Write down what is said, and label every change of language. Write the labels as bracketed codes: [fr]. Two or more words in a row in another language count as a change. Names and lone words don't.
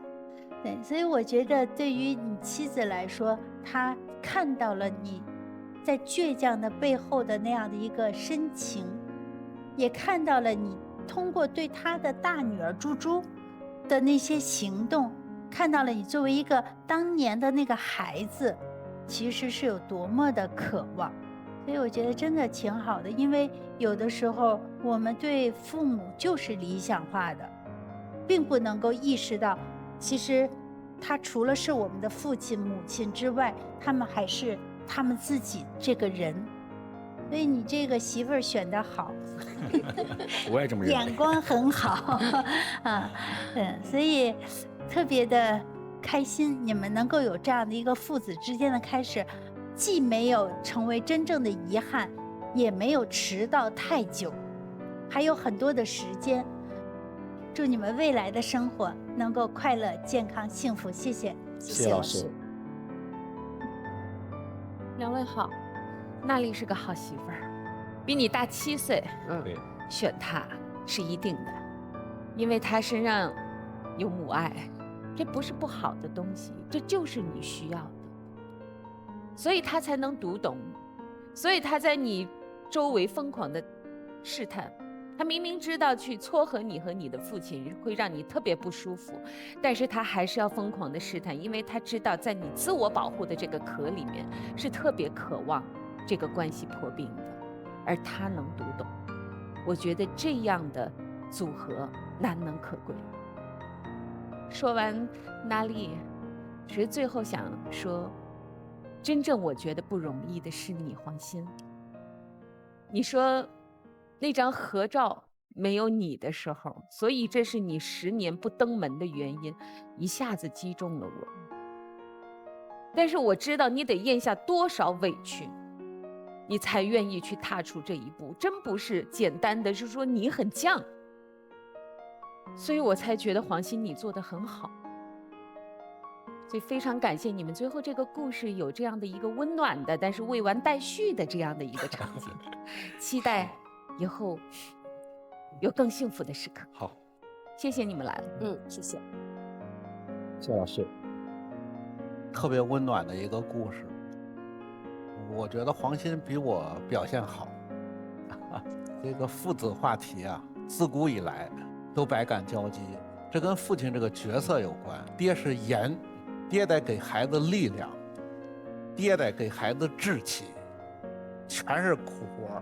[zh] 對，所以我覺得對於你妻子來說，她看到了你在倔強的背後的那樣的一個深情，也看到了你通過對他的大女兒豬豬的那些行動，看到了你作為一個當年的那個孩子，其實是有多麼的渴望。所以我覺得真的挺好的，因為有的時候我們對父母就是理想化的，並不能夠意識到，其實他除了是我們的父親母親之外，他們還是他們自己這個人。所以你這個媳婦兒選得好，我也這麼認為，眼光很好啊，所以特別的開心，你們能夠有這樣的一個父子之間的開始，既沒有成為真正的遺憾，也沒有遲到太久，還有很多的時間。祝你們未來的生活能夠快樂、健康、幸福。謝謝，謝謝老師。 2位好。娜麗是個好媳婦兒，比你大7歲，對，選她是一定的，因為她身上有母愛，這不是不好的東西，這就是你需要的，所以她才能讀懂，所以她在你周圍瘋狂的試探，他明明知道去撮合你和你的父親會讓你特別不舒服，但是他還是要瘋狂的試探，因為他知道在你自我保護的這個殼裡面是特別渴望這個關係破冰的，而他能讀懂。我覺得這樣的組合難能可貴。說完娜麗，其實最後想說，真正我覺得不容易的是你，黃鑫。你說那張合照沒有你的時候，所以這是你10年不登門的原因，一下子擊中了我。但是我知道你得咽下多少委屈，你才願意去踏出這一步，真不是簡單的，就是說你很犟。所以我才覺得黃鑫你做得很好。所以非常感謝你們最後這個故事有這樣的一個溫暖的，但是未完待續的這樣的一個場景，期待以後有更幸福的時刻。好，謝謝你們来了。謝謝。謝老師，特別溫暖的一個故事。我覺得黄鑫比我表現好。这个父子话题啊，自古以来都百感交集，这跟父親這個角色有關。爹是鹽，爹得給孩子力量，爹得給孩子志氣，全是苦活。